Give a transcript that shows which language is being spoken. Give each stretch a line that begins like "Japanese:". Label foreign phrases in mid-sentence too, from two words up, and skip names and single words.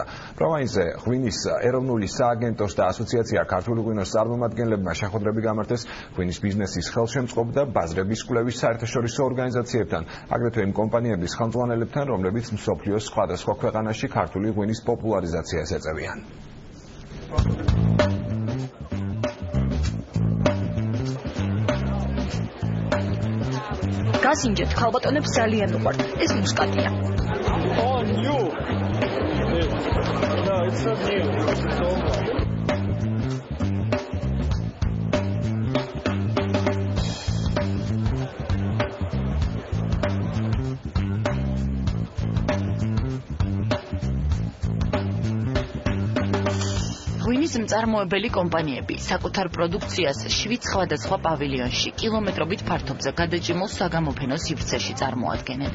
Georgian: პროვაინზე ღვინის ეროვნული სააგენტოს და ასოციაცია ქართული ღვინოს წარმომადგენლებმა შეხვედრები გამართეს ღვინის ბიზნესის ხელშემწყობ და ბაზრების კვლევის საერთაშორისო ორგანიზაციებთან, აგრეთვე იმ კომპანიების ხელმძღვანელებთან, რომლებიც მსოფლიოს სხვადასხვა ქვეყანაში ქართული ღვინის პოპულარიზაციას ეწევიან. გასინჯეთ, ქალბატონებს ძალიან უყვართ. ეს მუსკატია.
English: Oh, new. No, it's not new. It's old.
Georgian: ღვინის მწარმოებელი კომპანიები საკუთარ პროდუქციას 7 სხვადასხვა პავილიონში კილომეტრობით ფართობზე გადაჭიმულ საგამოფენო სივრცეში წარმოადგენენ.